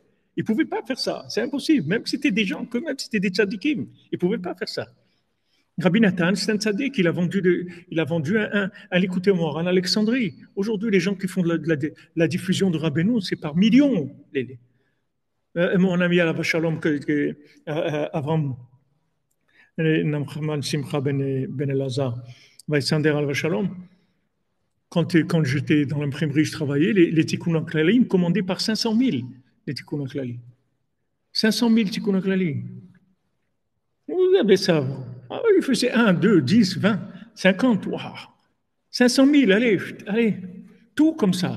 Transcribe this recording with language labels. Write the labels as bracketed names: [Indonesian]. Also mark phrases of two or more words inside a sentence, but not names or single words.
[French] Ils pouvaient pas faire ça, c'est impossible. Même si c'était des gens, même si c'était des tzadikim, ils pouvaient pas faire ça. Rabbi Nathan, c'est un tzaddik, il a vendu un Likutei Moharan en Alexandrie. Aujourd'hui, les gens qui font de la diffusion de Rabbeinu, c'est par millions. Mon ami [Hebrew] עליו השלום, [French] Avram Namchaman Simcha Ben Elazar, Vaïsander [Hebrew] עליו השלום, [French] quand j'étais dans l'imprimerie, je travaillais, les Tikkun Klali, ils me commandaient par 500 000, les Tikkun Klali. 500 000 Tikkun Klali. Vous avez ça. Ah, il faisait 1, 2, 10, 20, 50. Waouh. 500 000, allez. Tout comme ça.